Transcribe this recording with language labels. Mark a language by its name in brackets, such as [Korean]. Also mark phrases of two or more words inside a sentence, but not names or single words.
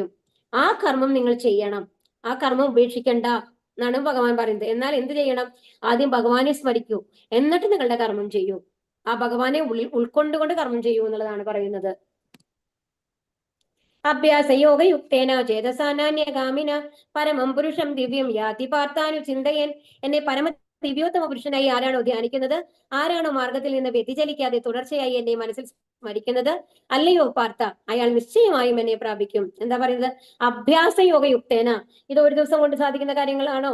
[Malayalam] ആ കർമ്മം നിങ്ങൾ ചെയ്യണം, ആ കർമ്മം ഉപേക്ഷിക്കണ്ട എന്നാണ് ഭഗവാൻ പറയുന്നത്. എന്നാൽ എന്ത് ചെയ്യണം? ആദ്യം ഭഗവാനെ സ്മരിക്കൂ, എന്നിട്ട് നിങ്ങളുടെ കർമ്മം ചെയ്യൂ. ആ ഭഗവാനെ ഉൾക്കൊണ്ടുകൊണ്ട് കർമ്മം ചെയ്യൂ എന്നുള്ളതാണ് പറയുന്നത്. [Sanskrit] അഭ്യാസയോഗയുക്തേന ചേതസാനാന്യഗാമിന പരമം പുരുഷം ദിവ്യം യാതി പാർത്ഥാനു ചിന്തയൻ. [Malayalam] എന്നെ പരമ ദിവ്യോത്തമ പുരുഷനായി ആരാണോ ധ്യാനിക്കുന്നത്, ആരാണോ മാർഗത്തിൽ നിന്ന് വ്യതിചലിക്കാതെ തുടർച്ചയായി എന്നെ മനസ്സിൽ സ്മരിക്കുന്നത്, അല്ലയോ പാർത്ഥ, അയാൾ നിശ്ചയമായും എന്നെ പ്രാപിക്കും. എന്താ പറയുന്നത്? അഭ്യാസയോഗയുക്തേന. ഇത് ഒരു ദിവസം കൊണ്ട് സാധിക്കുന്ന കാര്യങ്ങളാണോ?